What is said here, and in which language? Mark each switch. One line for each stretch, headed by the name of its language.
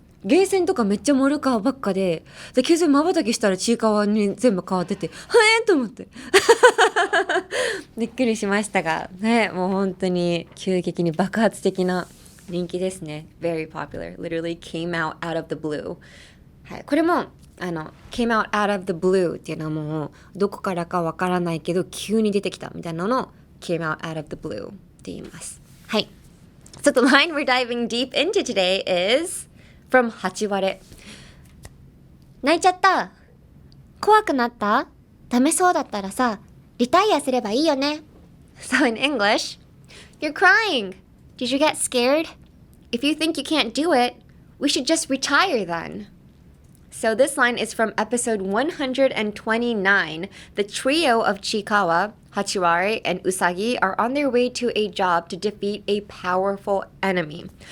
Japanese: ゲーセンとかめっちゃモルカワばっかで急に瞬きしたらちいかわに全部変わっててと思ってびっくりしましたがね、もう本当に急激に爆発的な人気ですね。
English: Very popular, literally came out of the blue。
Japanese: はい、これも
English: came out of the blue
Japanese: っていうのはもうどこからかわからないけど急に出てきたみたいなのを came out of the blue って言います。はい。
English: So the line we're diving deep into today is from Hachiware。
Japanese: 泣いちゃった。怖くなった。ダメそうだったらさ、リタイアすればいいよね。
English: So in English, you're crying. Did you get scared? If you think you can't do it, we should just retire then. So this line is from episode 129. The trio of Chiikawa, Hachiware, and Usagi are on their way to a job to defeat a powerful enemy.